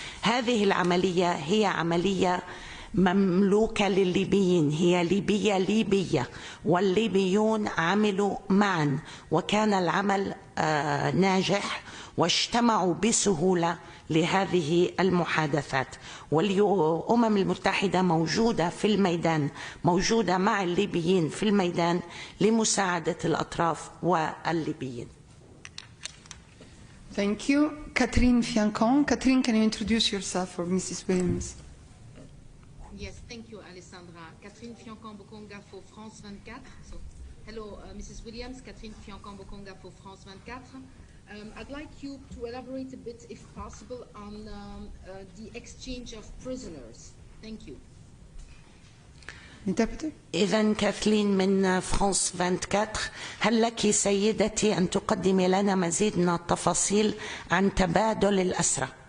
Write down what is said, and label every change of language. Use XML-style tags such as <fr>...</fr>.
<ar>هذه العملية هي عملية مملوكة للليبيين، هي ليبية، والليبيون عملوا معا وكان العمل ناجح، واجتمعوا بسهولة لهذه المحادثات. والأمم المتحدة موجودة في الميدان، موجودة مع الليبيين في الميدان لمساعدة الأطراف والليبيين.</ar> <en>Thank you. Catherine Fiancon. Catherine, can you introduce yourself for Mrs. Williams? Yes, thank you, Alessandra. Catherine Fiancon-Bokonga for France 24. So, hello, Mrs. Williams. Catherine Fiancon-Bokonga for France 24. I'd like you to elaborate a bit, if possible, on the exchange of prisoners. Thank you.</en> <ar>إذن كاثلين من فرانس 24، هل لك سيدتي أن تقدمي لنا مزيد من التفاصيل عن تبادل الأسرى؟</ar>